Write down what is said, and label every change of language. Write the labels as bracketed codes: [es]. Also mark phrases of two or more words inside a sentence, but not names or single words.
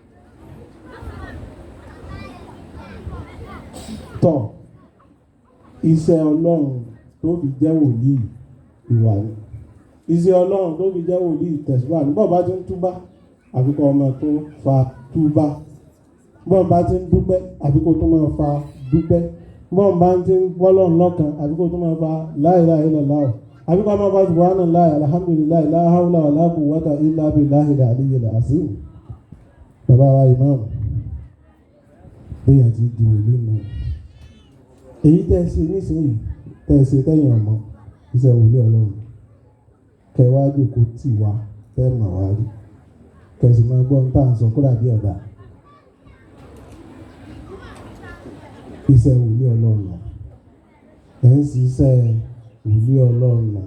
[yo] tọ̀ iṣẹ́ ọlọ́run tó fi jẹ́ wòlíì ìwà ni iṣẹ́ ọlọ́run tó fi jẹ́ wòlíì tẹ̀síwá ní bọ́ọ̀ bá ti ń túbá àfikọ́ ọmọ tó fa túbá bọ́ọ̀ bá ti ń dúpẹ́ àfikọ́ tó máa fa dúpẹ́ bọ́ọ̀ bá ti ń gbọ́lọ́run lọ́kàn àfikọ́ tó máa fa [ar] لا إله إلا الله [yo] àfikọ́ máa fa [ar] سبحان الله الحمد لله لا حول ولا قوة إلا بالله العلي العظيم. [yo] Bàbá wa ìmáàmù bẹ́ẹ̀ àti di wòlíì náà èyí tẹ́ ṣe nísìnyí tẹ́ ṣe tẹ́yìn ọmọ iṣẹ́ wòlíì ọlọ́run kẹwàájú kò tì wá tẹ́ mọ̀ wá rí kẹsì máa gbọ́ nípa àǹsọ̀ kúrò àbí ọ̀dà iṣẹ́ wòlíì ọlọ́run ẹ̀ ń ṣiṣẹ́ wòlíì ọlọ́run